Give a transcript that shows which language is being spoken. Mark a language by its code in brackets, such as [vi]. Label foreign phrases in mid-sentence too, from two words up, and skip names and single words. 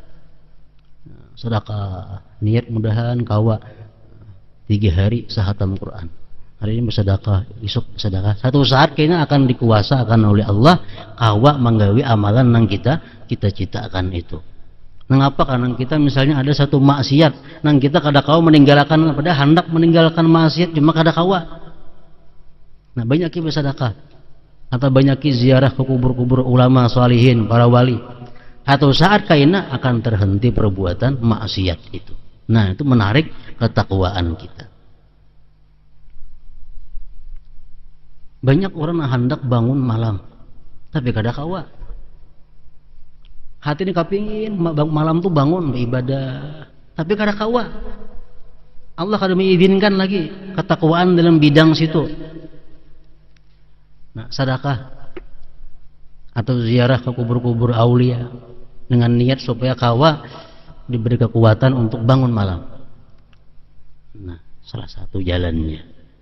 [bjn] Sedekah, niat mudahan kawah 3 hari sehatam Quran. [id] Hari ini bersedekah, esok bersedekah. Satu saat kayaknya akan dikuasakan oleh Allah kawah menggawi amalan yang kita cita-citakan itu. Mengapa? Karena kita misalnya ada satu maksiat, [bjn] nang kita kada kau meninggalkan, pada hendak meninggalkan maksiat cuma kada kawa. [id] Nah banyak kita bersedekah, atau banyak ziarah ke kubur-kubur ulama salihin, para wali. [bjn] Atau saat kaina akan terhenti perbuatan maksiat itu. [id] Nah itu menarik ketakwaan kita. Banyak orang yang hendak bangun malam, tapi kada kawa. Hati ini kepingin malam tuh bangun beribadah, tapi kada kawa. Allah kada mengizinkan lagi ketakwaan dalam bidang situ. Nah, sedekah atau ziarah ke kubur-kubur aulia dengan niat supaya kawa diberi kekuatan untuk bangun malam. Nah, salah satu jalannya.